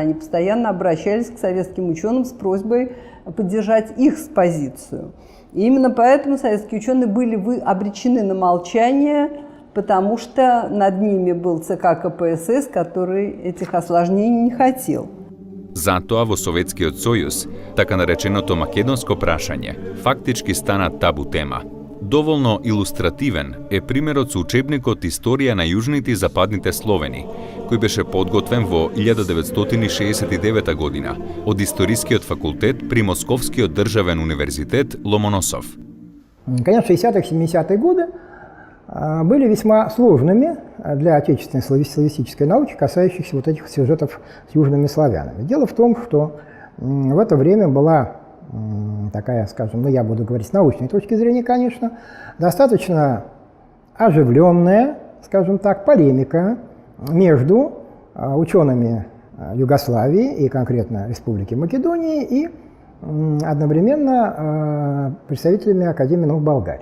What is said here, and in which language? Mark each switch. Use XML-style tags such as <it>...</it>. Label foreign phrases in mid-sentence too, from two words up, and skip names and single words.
<ru>Они постоянно обращались к советским ученым с просьбой поддержать их позицию. И именно поэтому советские ученые были обречены на молчание, потому что над ними был ЦК КПСС, который этих осложнений не хотел.</ru> <mk>Затоа во Советскиот сојуз, така нареченото македонско прашање, фактички стана табу тема. Доволно илустративен е примерот со учебникот Историја на јужните и западните Словени, кој беше подготвен во 1969 година од Историскиот факултет при Московскиот државен универзитет Ломоносов.</mk> <ru>Конечно, 60-х, 70-е годы были весьма сложными для отечественной славистической науки, касающихся вот этих сюжетов с южными славянами. Дело в том, что в это время была такая, скажем, я буду говорить с научной точки зрения, конечно, достаточно оживленная, скажем так, полемика между учеными Югославии и конкретно Республики Македонии и одновременно представителями Академии наук Болгарии.</ru>